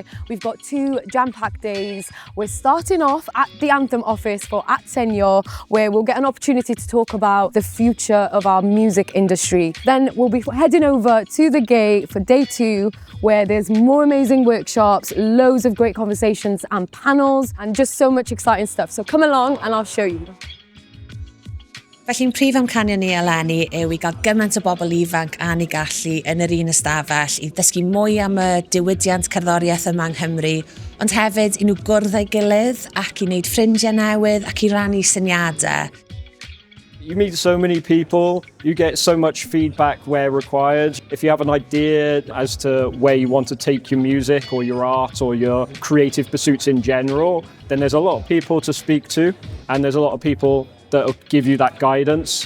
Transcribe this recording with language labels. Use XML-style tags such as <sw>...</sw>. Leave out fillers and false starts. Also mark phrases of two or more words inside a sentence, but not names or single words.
<en>We've got 2 jam-packed days. We're starting off at the Anthem office for At Senior, where we'll get an opportunity to talk about the future of our music industry. Then we'll be heading over to the Gate for day 2, where there's more amazing workshops, loads of great conversations and panels, and just so much exciting stuff. So come along and I'll show you.</en> <cy>Felly'n prif amcanion ni eleni yw i gael gymaint o bobl ifanc a ni gallu yn yr un ystafell i ddysgu mwy am y diwydiant cerddoriaeth yma yng Nghymru, ond hefyd i nhw gwrdd â'i gilydd ac i wneud ffrindiau newydd ac i rannu syniadau.</cy> <en>You meet so many people, you get so much feedback where required. If you have an idea as to where you want to take your music or your art or your creative pursuits in general, then there's a lot of people to speak to and there's a lot of people that will give you that guidance.</en>